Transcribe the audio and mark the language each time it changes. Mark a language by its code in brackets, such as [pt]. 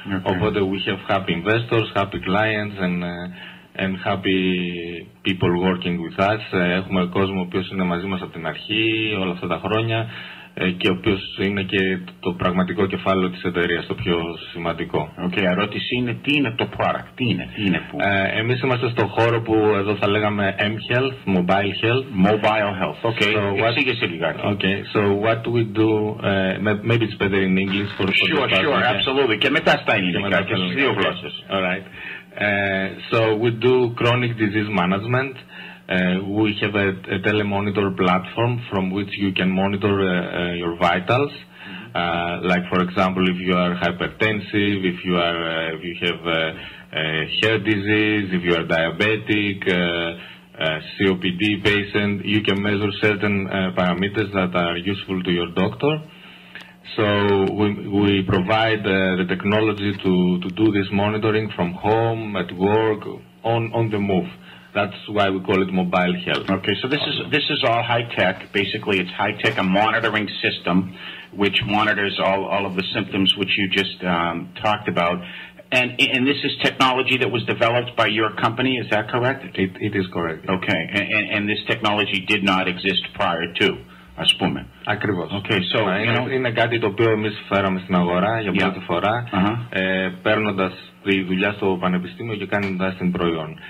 [en] Οπότε we have happy investors, happy clients and happy people working with us. [el] Έχουμε κόσμο ο οποίος είναι μαζί μας από την αρχή όλα αυτά τα χρόνια και ο οποίος είναι και το πραγματικό κεφάλαιο της εταιρείας, το πιο σημαντικό. Ερώτηση είναι, τι είναι το product, τι είναι που... Εμείς είμαστε στο χώρο που εδώ θα λέγαμε M-Health, Mobile Health. Εξήγησε λιγάκι. [en] So what do we do, maybe it's better in English for Sure, absolutely. [el] Και μετά στα ελληνικά και στις δύο γλώσσες. [en] Alright. So we do chronic disease management. We have a telemonitor platform from which you can monitor your vitals. Like for example, if you are hypertensive, if you have hair disease, if you are diabetic, COPD patient, you can measure certain parameters that are useful to your doctor. So we provide the technology to do this monitoring from home, at work, on the move. That's why we call it mobile health. Okay, so this is all high tech. Basically, it's high tech, a monitoring system which monitors all of the symptoms which you just talked about. And this is technology that was developed by your company, is that correct? It is correct. Okay, and this technology did not exist prior to, [el] ας πούμε. Ακριβώς. [en] Okay, so, [el] είναι κάτι το οποίο εμείς φέραμε στην αγορά για πρώτη φορά, παίρνοντας τη δουλειά στο πανεπιστήμιο και κάνοντας την προϊόν.